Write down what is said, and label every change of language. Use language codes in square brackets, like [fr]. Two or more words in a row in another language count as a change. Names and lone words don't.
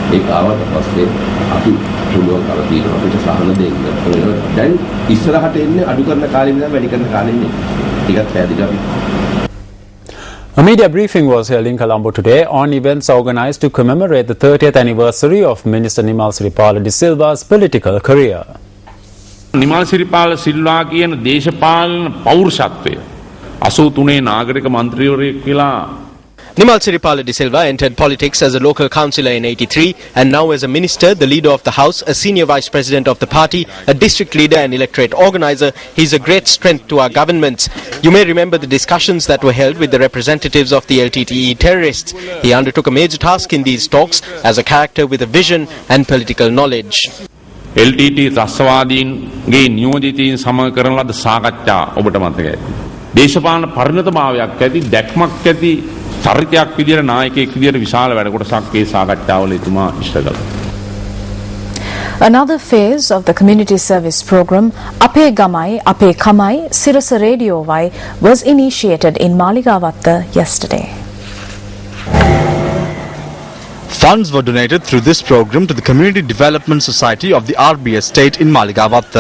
[en] A media briefing was held in Colombo today on events organized to commemorate the 30th anniversary of Minister Nimal Siripala de Silva's political career. [si] නිමල් සිරිපාල සිල්වා කියන දේශපාලන පෞරුෂත්වය 83 නාගරික මන්ත්‍රීවරයෙක් කියලා. [en] Nimal Siripala de Silva entered politics as a local councillor in 83 and now as a minister, the leader of the house, a senior vice president of the party, a district leader and electorate organizer. He is a great strength to our governments. You may remember the discussions that were held with the representatives of the LTTE terrorists. He undertook a major task in these talks as a character with a vision and political knowledge. [si] LTT රස්සවාදීන්ගේ නියෝජිතයින් සමග කරන ලද සාකච්ඡා ඔබට මතකයි. දේශපාලන පරිණතභාවයක් ඇති දැක්මක් ඇති චරිතයක් විදියට නායකයෙක් විදියට විශාල වැඩ කොටසක් මේ සාකච්ඡාවල එතුමා ඉෂ්ට කළා. [en] Another phase of the community service program, Ape Gamai, Ape Kamai, Sirasa Radio Vai, was initiated in Maligavatta yesterday. Funds were donated through this program to the Community Development Society of the RB Estate in Maligavatta.